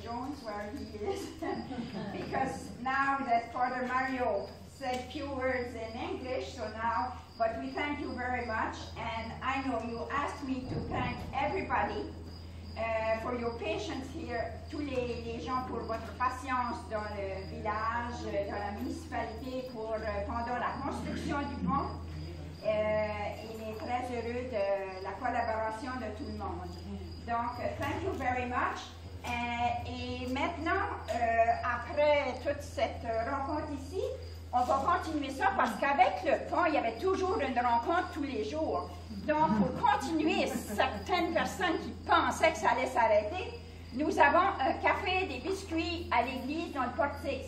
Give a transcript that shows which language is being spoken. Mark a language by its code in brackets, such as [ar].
[en] Jones, where he is, because now that Father Mario said few words in English, so now, but we thank you very much, and I know you asked me to thank everybody for your patience here, [fr] tous les gens pour votre patience dans le village, dans la municipalité, pendant la construction du pont. Il est très heureux de la collaboration de tout le monde. Donc, [en] thank you very much. [fr] Et maintenant, après toute cette rencontre ici, on va continuer ça parce qu'avec le pont, il y avait toujours une rencontre tous les jours. Donc, pour continuer, certaines personnes qui pensaient que ça allait s'arrêter, nous avons un café, des biscuits à l'église dans le portique.